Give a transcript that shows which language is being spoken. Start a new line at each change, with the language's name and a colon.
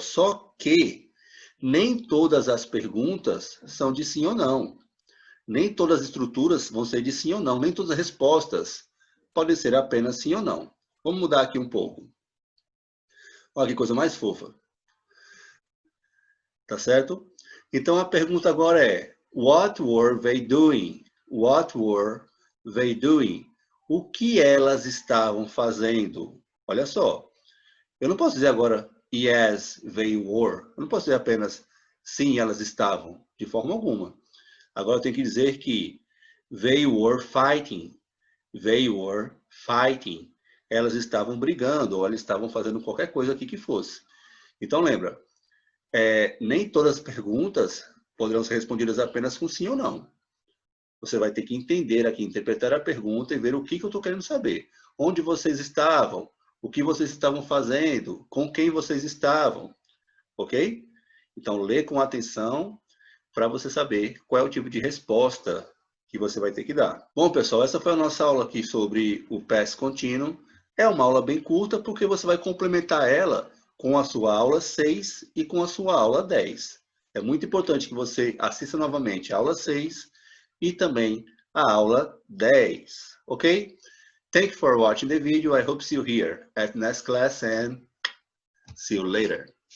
Portuguese: Só que nem todas as perguntas são de sim ou não. Nem todas as estruturas vão ser de sim ou não. Nem todas as respostas podem ser apenas sim ou não. Vamos mudar aqui um pouco. Olha que coisa mais fofa. Tá certo? Então a pergunta agora é:
English: What were they doing? What were they doing?
Portuguese: O que elas estavam fazendo? Olha só. Eu não posso dizer agora
English: yes, they were.
Portuguese: Eu não posso dizer apenas sim, elas estavam. De forma alguma. Agora eu tenho que dizer que
English: they were fighting. They were fighting.
Portuguese: Elas estavam brigando, ou elas estavam fazendo qualquer coisa aqui que fosse. Então lembra, nem todas as perguntas poderão ser respondidas apenas com sim ou não. Você vai ter que entender aqui, interpretar a pergunta e ver o que eu estou querendo saber. Onde vocês estavam? O que vocês estavam fazendo? Com quem vocês estavam? Ok? Então, lê com atenção para você saber qual é o tipo de resposta que você vai ter que dar. Bom, pessoal, essa foi a nossa aula aqui sobre o past continuo. É uma aula bem curta porque você vai complementar ela com a sua aula 6 e com a sua aula 10. É muito importante que você assista novamente a aula 6 e também a aula 10. Ok?
English: Thank you for watching the video. I hope to see you here at next class and see you later.